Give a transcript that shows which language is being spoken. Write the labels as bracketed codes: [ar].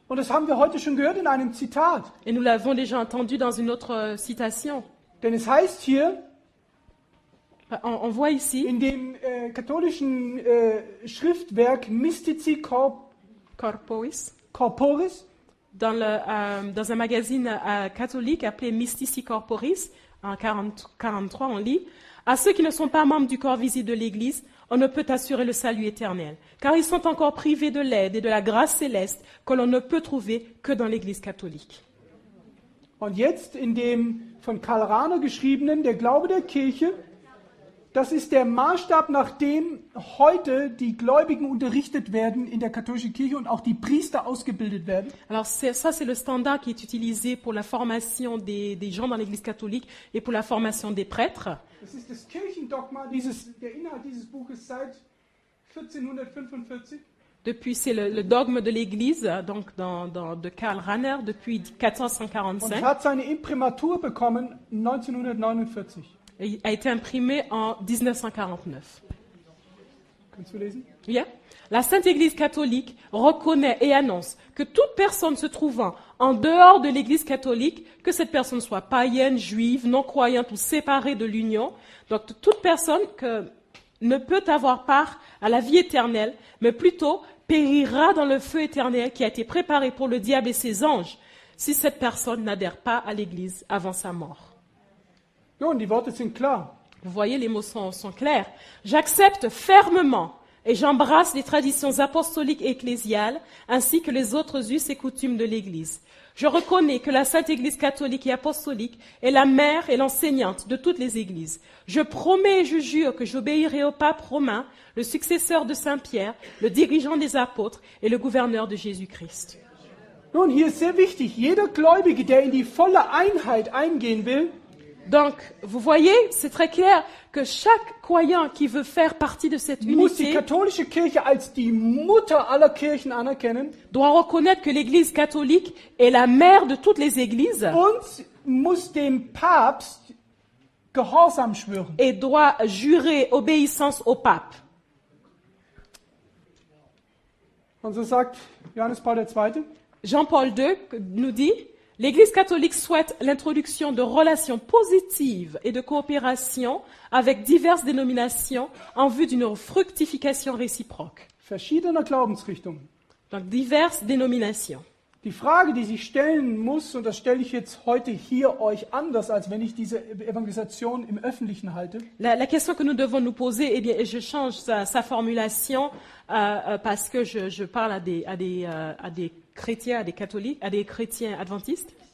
[de] Und das haben wir heute schon gehört in einem Zitat. [fr] Et nous l'avons déjà entendu dans une autre citation. [de] Denn es heißt hier [fr] On voit ici, [de] in dem katholischen Schriftwerk Mystici Corporis, Corporis, [fr] dans un magazine catholique appelé Mystici Corporis, en 43, on lit « À ceux qui ne sont pas membres du corps visible de l'Église, on ne peut assurer le salut éternel, car ils sont encore privés de l'aide et de la grâce céleste que l'on ne peut trouver que dans l'Église catholique. » [de] Und jetzt in dem von Karl Rahner geschriebenen Der Glaube der Kirche Das ist der Maßstab, nach dem heute die Gläubigen unterrichtet werden in der katholischen Kirche und auch die Priester ausgebildet werden. [fr] Alors ça, c'est le standard qui est utilisé pour la formation des gens dans l'Église catholique et pour la formation des prêtres. [de] Das ist das Kirchendogma, der Inhalt dieses Buches seit 1445. [fr] Depuis, c'est le dogme de l'Église, donc de Karl Rahner, depuis [de] Und [fr] 1455. [de] hat seine Imprimatur bekommen 1949. [fr] Il a été imprimé en 1949. [de] Kannst du lesen? [en] Yeah. [fr] La Sainte Église catholique reconnaît et annonce que toute personne se trouvant en dehors de l'Église catholique, que cette personne soit païenne, juive, non-croyante ou séparée de l'union, donc toute personne ne peut avoir part à la vie éternelle, mais plutôt périra dans le feu éternel qui a été préparé pour le diable et ses anges, si cette personne n'adhère pas à l'Église avant sa mort. [de] Nun, die Worte sind klar. [fr] Vous voyez, les mots sont clairs. J'accepte fermement et j'embrasse les traditions apostoliques et ecclésiales, ainsi que les autres us et coutumes de l'Église. Je reconnais que la Sainte Église catholique et apostolique est la mère et l'enseignante de toutes les églises. Je promets et je jure que j'obéirai au pape romain, le successeur de Saint Pierre, le dirigeant des apôtres et le gouverneur de Jésus-Christ. [de] Nun, hier ist sehr wichtig, jeder Gläubige, der in die volle Einheit eingehen will, [fr] Donc, vous voyez, c'est très clair que chaque croyant qui veut faire partie de cette [de] muss die [fr] unité [de] katholische Kirche als die Mutter aller Kirchen anerkennen [fr] doit reconnaître que l'Église catholique est la mère de toutes les églises [de] und muss dem Papst Gehorsam schwören. [fr] et doit jurer obéissance au pape. [de] Und so sagt Johannes Paul II, [fr] Jean-Paul II nous dit, l'Église catholique souhaite l'introduction de relations positives et de coopération avec diverses dénominations en vue d'une fructification réciproque. [de] verschiedener Glaubensrichtungen. [fr] Donc, diverses dénominations. [de] Die Frage, die sich stellen muss, und das stelle ich jetzt heute hier euch anders, als wenn ich diese Evangelisation im Öffentlichen halte, [fr] La question que nous devons nous poser, eh bien, et je change sa formulation parce que je parle à des chrétiens, à des catholiques, à des chrétiens adventistes.